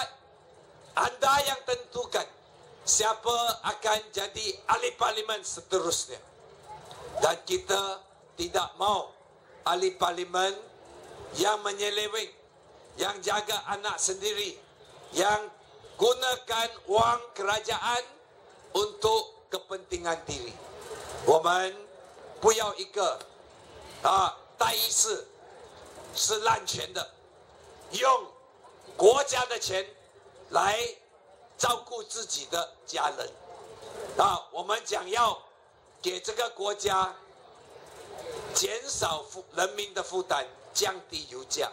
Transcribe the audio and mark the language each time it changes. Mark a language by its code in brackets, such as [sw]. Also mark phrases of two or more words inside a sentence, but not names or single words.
[ms] Anda yang tentukan siapa akan jadi ahli parlimen seterusnya. Dan kita tidak mau ahli parlimen yang menyeleweng, yang jaga anak sendiri, yang gunakan wang kerajaan untuk kepentingan diri. [zh] 我们不要一个代议士是滥权的，用国家的钱来照顾自己的家人。我们讲要给这个国家减少人民的负担，降低油价。